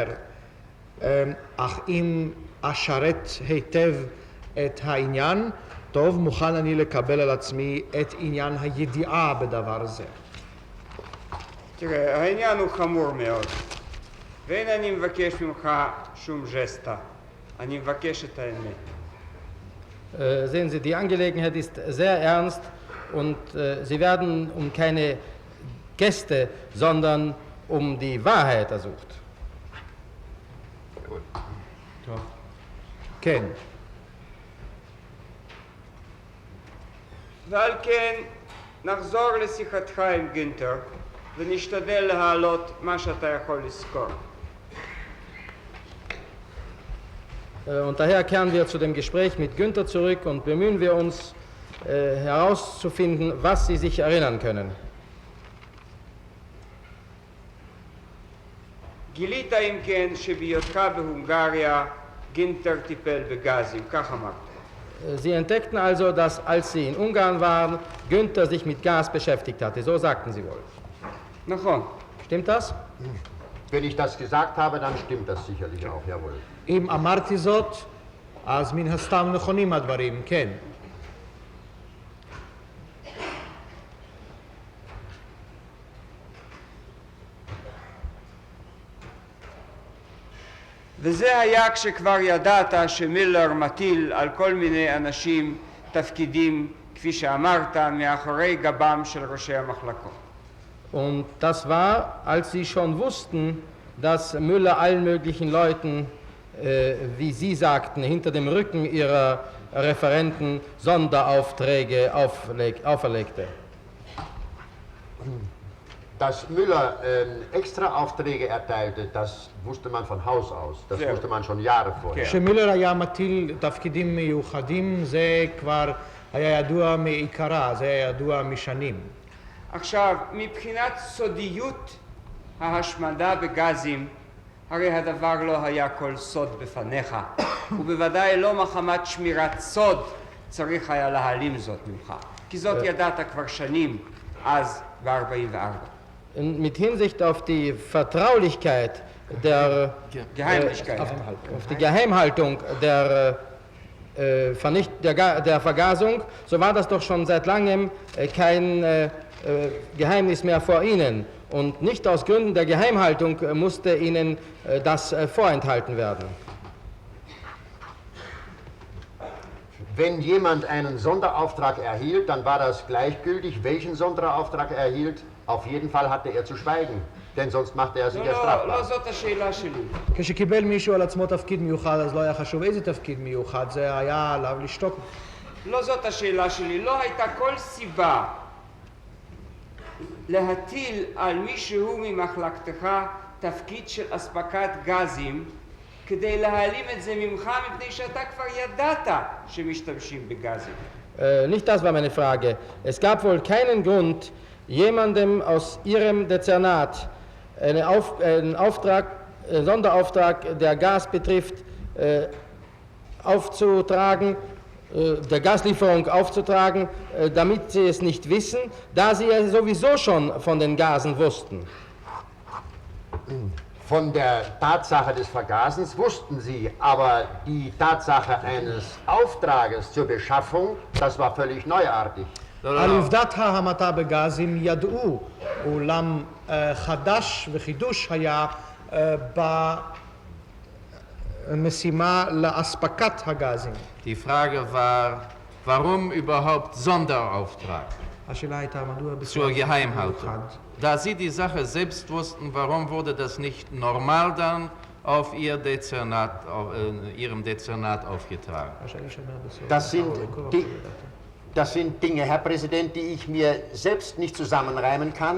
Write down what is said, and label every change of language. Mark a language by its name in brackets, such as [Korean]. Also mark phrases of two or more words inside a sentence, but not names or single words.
[Hebrew] אך אם אשרת היטב את העניין, טוב, מוכן אני לקבל על עצמי את עניין הידיעה בדבר זה. תראה, העניין הוא חמור מאוד, ואין אני מבקש ממך שום ג'סטה, אני מבקש את האמת. [German] Sehen Sie, die Angelegenheit ist sehr ernst und Sie werden um keine Gäste, sondern um die Wahrheit ersucht. [Hebrew] כן. ועל כן נחזור לשיחתך עם גונטר ונשתדל להעלות מה שאתה יכול לזכור. [German] Und daher kehren wir zu dem Gespräch mit Günther zurück und bemühen wir uns herauszufinden, was Sie sich erinnern können. [Hebrew] גילית אם כן שבהיותך בהונגריה גינטר טיפל בגזים, כך אמרת. [German] Sie entdeckten also, dass als sie in Ungarn waren, Günther sich mit Gas beschäftigt hatte. So sagten sie wohl. [Hebrew] נכון. [German] Stimmt das? Wenn ich das gesagt habe, dann stimmt das sicherlich auch, jawohl. [Hebrew] אם אמרתי זאת, אז מן הסתם נכונים הדברים, כן. וזה היה כשכבר ידעת שמילר מטיל על כל מיני אנשים תפקידים, כפי שאמרת, מאחורי גבם של ראשי המחלקות. [German] Und das war, als sie schon wussten, dass Müller allen möglichen Leuten, wie Sie sagten, hinter dem Rücken ihrer Referenten Sonderaufträge auferlegte. Dass Müller extra Aufträge erteilte, das wusste man von Haus aus. Das wusste man schon Jahre vorher. [Hebrew] שמילר היה מטיל תפקידים מיוחדים, זה כבר היה ידוע מעיקרה, זה היה ידוע משנים. עכשיו, מבחינת סודיות ההשמדה בגזים, הרי הדבר לא היה כל סוד בפניך, ובוודאי לא מחמת שמירת סוד צריך היה להעלים זאת ממך, כי זאת ידעת כבר שנים, אז ב-44. [German] Mit Hinsicht auf die Vertraulichkeit der auf die Geheimhaltung der Vergasung, so war das doch schon seit langem kein Geheimnis mehr vor Ihnen. Und nicht aus Gründen der Geheimhaltung musste Ihnen das vorenthalten werden. Wenn jemand einen Sonderauftrag erhielt, dann war das gleichgültig, welchen Sonderauftrag er erhielt. Auf jeden Fall hatte er zu schweigen, denn sonst machte er sich ja strafbar. [Hebrew] לא זאת השאלה שלי. כשקיבל מישהו על עצמו תפקיד מיוחד, אז לא היה חשוב איזה תפקיד מיוחד, זה היה עליו לשתוק. לא זאת השאלה שלי. לא הייתה כל סיבה להטיל על מישהו ממחלקתך תפקיד של אספקת גזים כדי להעלים את זה ממך מפני שאתה כבר ידעת שמשתמשים בגזים. [German] Nicht das war meine Frage. Es gab wohl keinen Grund, jemandem aus Ihrem Dezernat einen Sonderauftrag, der Gas betrifft, aufzutragen, der Gaslieferung aufzutragen, damit Sie es nicht wissen, da Sie ja sowieso schon von den Gasen wussten. Von der Tatsache des Vergasens wussten sie, aber die Tatsache eines Auftrages zur Beschaffung, das war völlig neuartig. [Hebrew] על עובדת ההמתה בגזים ידעו, אולם חדש וחידוש היה במשימה לאספקת הגזים. [German] Die Frage war, warum überhaupt Sonderauftrag [Hebrew] השאלה הייתה מדוע [German] zur Geheimhaltung? Da Sie die Sache selbst wussten, warum wurde das nicht normal dann auf Ihrem Dezernat aufgetragen? Das sind Dinge, Herr Präsident, die ich mir selbst nicht zusammenreimen kann.